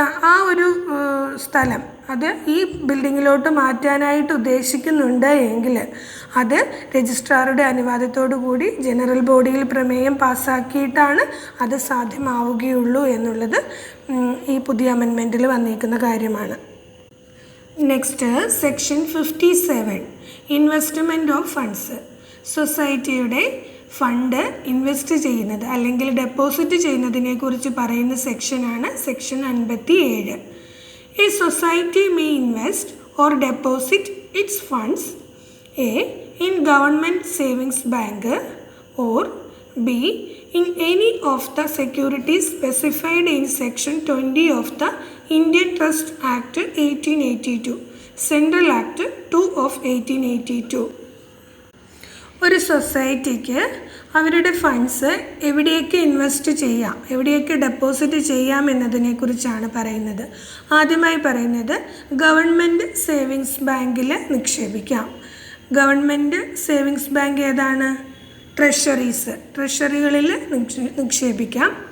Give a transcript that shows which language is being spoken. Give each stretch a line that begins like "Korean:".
Malayalam: ആ ഒരു സ്ഥലം അത് ഈ ബിൽഡിങ്ങിലോട്ട് മാറ്റാനായിട്ട് ഉദ്ദേശിക്കുന്നുണ്ട് എങ്കിൽ അത് രജിസ്ട്രാറുടെ അനുവാദത്തോടു കൂടി ജനറൽ ബോഡിയിൽ പ്രമേയം പാസ്സാക്കിയിട്ടാണ് അത് സാധ്യമാവുകയുള്ളൂ എന്നുള്ളത് ഈ പുതിയ അമെൻമെൻറ്റിൽ വന്നിരിക്കുന്ന കാര്യമാണ്.
English: Next section 57 investment of funds.
Malayalam: സൊസൈറ്റിയുടെ ഫണ്ട് ഇൻവെസ്റ്റ് ചെയ്യുന്നത് അല്ലെങ്കിൽ ഡെപ്പോസിറ്റ് ചെയ്യുന്നതിനെക്കുറിച്ച് പറയുന്ന സെക്ഷനാണ് section 57.
English: A society may invest or deposit its funds A. in government savings bank or B. in any of the securities specified in section 20 of the Indian Trust Act 1882, Central Act 2 of 1882.
Malayalam: ഒരു സൊസൈറ്റിക്ക് അവരുടെ funds എവിടെയൊക്കെ invest ചെയ്യാം, എവിടെയൊക്കെ deposit ചെയ്യാം എന്നതിനെക്കുറിച്ചാണ് പറയുന്നത്. ആദ്യമായി പറയുന്നത് ഗവൺമെൻറ് സേവിങ്സ് ബാങ്കിൽ നിക്ഷേപിക്കാം. ഗവൺമെൻറ് സേവിങ്സ് ബാങ്ക് ഏതാണ്? ട്രഷറികളിൽ നിക്ഷേപിക്കാം.